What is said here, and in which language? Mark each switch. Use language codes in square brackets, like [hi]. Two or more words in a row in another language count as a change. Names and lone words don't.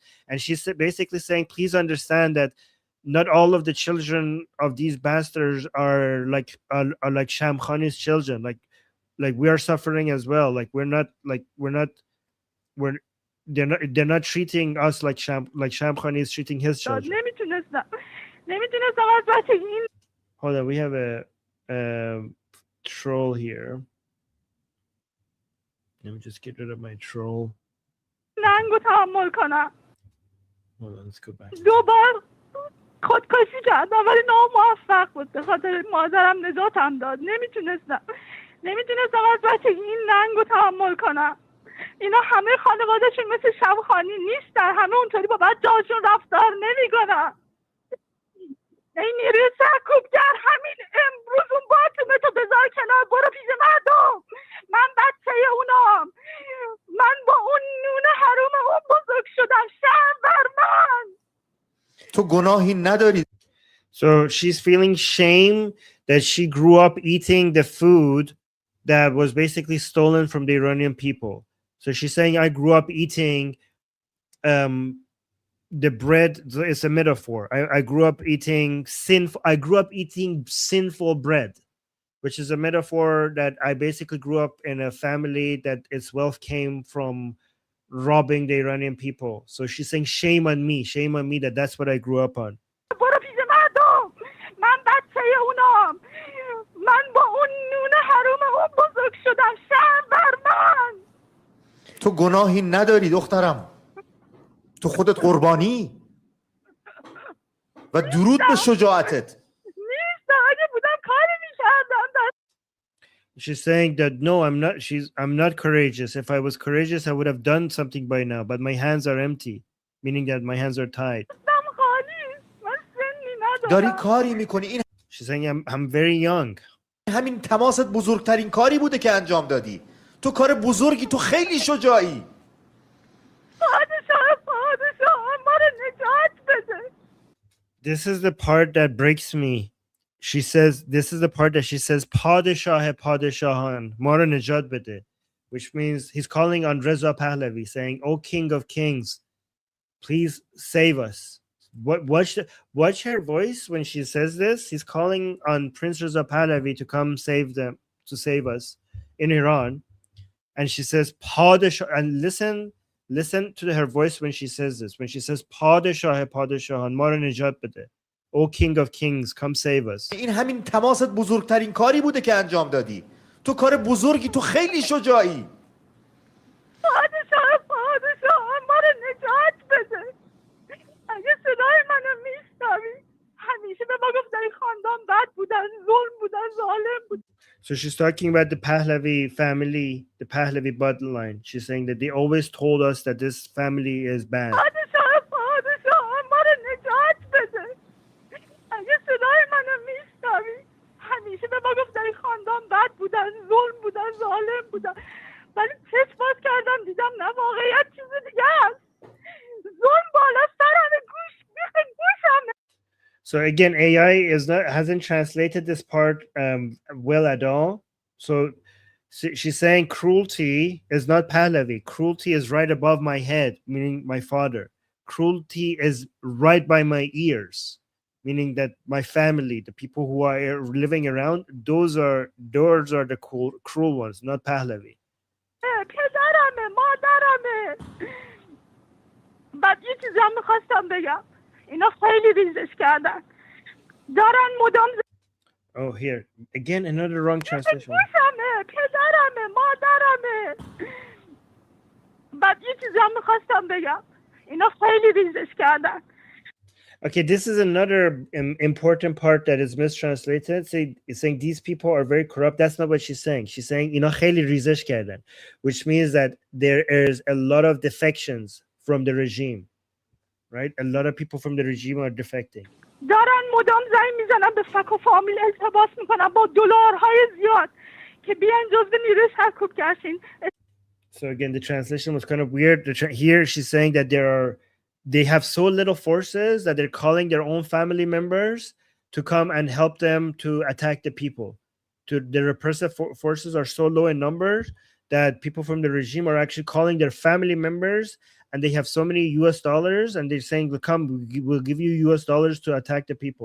[en] And she's basically saying, please understand that not all of the children of these bastards are like Shamkhani's children. Like we are suffering as well. Like they're not treating us like Shamkhani is treating his children. [fa] نمیتونستم از بچگی این. [en] Hold on, we have a troll here. Let me just get rid of my troll. [fa] ننگ رو تحمل کنم. [en] Hold on, let's go back. [fa] 2 بار خودکشی کردم ولی ناموفق بود. به خاطر مادرم نجاتم داد. نمیتونستم از بچگی این ننگ رو تحمل کنم. اینا همه خانوادهشون مثل شمخانی نیستن. همه اونطوری با بچه‌هاشون رفتار نمیکنن. این نیروی سرکوبگر همین امروز اون باتومتو بذار کنار، برو پیش مردم. من بچه اونام. من با اون نون حروم اون بزرگ شدم. شرم بر من. تو گناهی نداری. [en] So she's feeling shame that she grew up eating the food that was basically stolen from the Iranian people. So she's saying, I grew up eating the bread. It's a metaphor. I grew up eating sinful bread, which is a metaphor that I basically grew up in a family that its wealth came from robbing the Iranian people. So she's saying, shame on me that that's what I grew up on. [fa] برو پیش مردم. من بچه اونام. من با اون نون حروم اون بزرگ شدم. شرم بر من. تو گناهی نداری دخترم. تو خودت قربانی و درود به شجاعتت. نیست. اگه بودم کاری میکردم. [en] She's saying that no, I'm not courageous. If I was courageous, I would have done something by now, but my hands are empty, meaning that my hands are tied. [fa] داری کاری میکنی. این [en] She's saying I'm very young. [fa] همین تماست بزرگترین کاری بوده که انجام دادی. تو کار بزرگی، تو خیلی شجاعی. پادشاه ما رو نجات بده. [en] This is the part that breaks me. This is the part that she says, [fa] پادشاه پادشاهان، ما رو نجات بده, [en] which means he's calling on Reza Pahlavi, saying, O King of Kings, please save us. Watch her voice when she says this. He's calling on Prince Reza Pahlavi to come save us in Iran. And she says, Padishah, and listen to her voice when she says this. When she says, [fa] پادشاه پادشاهان، ما رو نجات بده. [en] O King of Kings, come save us. [fa] این همین تماست بزرگترین کاری بوده که انجام دادی. تو کار بزرگی، تو خیلی شجاعی. پادشاه ما رو نجات بده. اگه صدای منو میشنوی، همیشه به ما گفت در این خاندان بد بودن، ظلم بودن، ظالم بودن. [en] So she's talking about the Pahlavi family, the Pahlavi bloodline. She's saying that they always told us that this family is bad. [fa] پادشاه ما رو نجات بده. اگه صدای منو میشنوی، همیشه به ما گفت در این خاندان بد بودن، ظلم بودن، ظالم بودن. ولی چشم باز کردم دیدم نه، واقعیت چیز دیگه است. ظلم بالا سرم، گوشم. [en] So again, AI hasn't translated this part well at all. So she's saying cruelty is not Pahlavi. Cruelty is right above my head, meaning my father. Cruelty is right by my ears, meaning that my family, the people who are living around, those are the cruel ones, not Pahlavi. [fa] پدرمه، مادرمه. بعد یه چیزی هم میخواستم بگم اینا خیلی ریزش کردن دارن مدام [en] Oh, here again, another wrong translation. [fa] گوشمه پدرمه مادرمه بعد یه چیزی هم میخواستم بگم اینا خیلی ریزش کردن [en] Okay, this is another important part that is mistranslated. It's saying these people are very corrupt. That's not what she's saying. She's saying [fa] اینا خیلی ریزش کردن, [en] which means that there is a lot of defections from the regime, right? A lot of people from the regime are defecting. [fa] دارن مدام زنگ میزنن به فک و فامیل التباس میکنن با دلارهای زیاد که بیاین جزو نیروی سرکوب گشتین. [en] So again, the translation was kind of weird. Here she's saying that they have so little forces that they're calling their own family members to come and help them to attack the people. The repressive forces are so low in numbers that people from the regime are actually calling their family members, and they have so many US dollars, and they're saying, "Look, come, we'll give you US dollars to attack the people."